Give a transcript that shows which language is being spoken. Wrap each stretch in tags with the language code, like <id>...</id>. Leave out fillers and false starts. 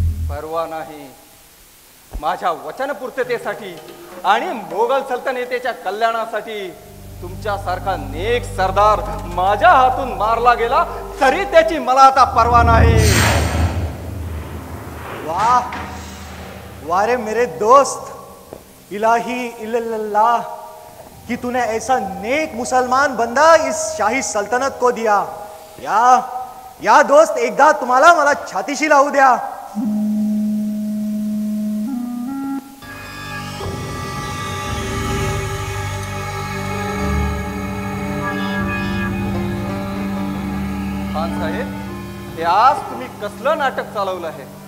<mr>परवा नाही, माझ्या वचनपूर्ततेसाठी आणि मोगल सल्तनतेच्या कल्याणासाठी तुमच्यासारखा नेक सरदार माझ्या हातून मारला गेला तरी त्याची मला आता परवा नाही.</mr> <hi>वाह वारे मेरे दोस्त, इलाही इल्लल्लाह कि तूने ऐसा नेक मुसलमान बंदा इस शाही सल्तनत को दिया.</hi> <mr>या दोस्त, एकदा तुम्हाला मला छातीशी लावू द्या. खान साहेब, हे आज तुम्ही कसलं नाटक चालवलं आहे?</mr>